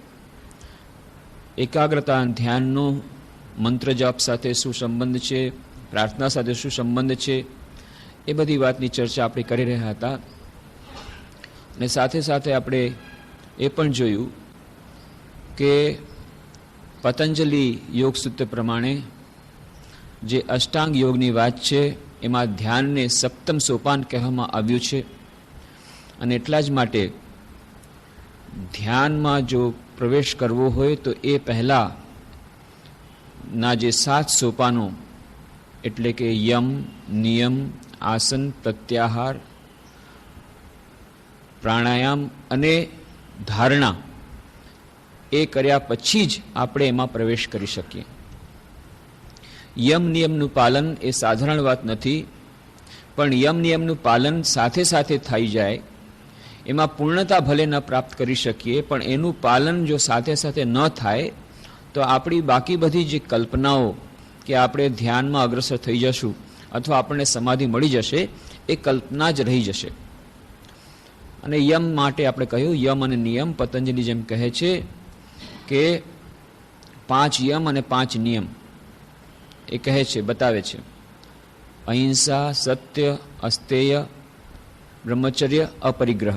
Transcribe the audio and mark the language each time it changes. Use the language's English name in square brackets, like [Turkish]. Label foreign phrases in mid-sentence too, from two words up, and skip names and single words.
[Gujarati] એકાગ્રતા ધ્યાનનો મંત્ર જાપ સાથે શું સંબંધ છે, પ્રાર્થના સાથે શું સંબંધ છે, એ બધી વાતની ચર્ચા આપણે કરી રહ્યા હતા। ને સાથે સાથે આપણે એ પણ જોયું કે પતંજલિ યોગ સૂત્ર પ્રમાણે જે અષ્ટાંગ યોગની વાત છે એમાં ધ્યાનને સપ્તમ સોપાન કહેવામાં આવ્યું છે। અને એટલા જ માટે ધ્યાનમાં જો પ્રવેશ કરવો હોય તો એ પહેલા ના જે 7 સોપાનો એટલે કે યમ, નિયમ, આસન, પ્રત્યાહાર, પ્રાણાયામ અને ધારણા એ કર્યા પછી જ આપણે એમાં પ્રવેશ કરી શકીએ। યમ નિયમનું પાલન એ સાધારણ વાત નથી, પણ યમ નિયમનું પાલન સાથે સાથે થઈ જાય એમાં પૂર્ણતા ભલે ન પ્રાપ્ત કરી શકીએ, પણ એનું પાલન જો સાથે સાથે ન થાય તો આપણી બાકી બધી જે કલ્પનાઓ કે આપણે ધ્યાનમાં અગ્રસર થઈ જશું અથવા આપણે સમાધિ મળી જશે એ કલ્પના જ રહી જશે। અને યમ માટે આપણે કહ્યું યમ અને નિયમ પતંજલિ જેમ કહે છે કે 5 યમ અને 5 નિયમ એ કહે છે, બતાવે છે। અહિંસા, સત્ય, અસ્તેય, બ્રહ્મચર્ય, અપરિગ્રહ।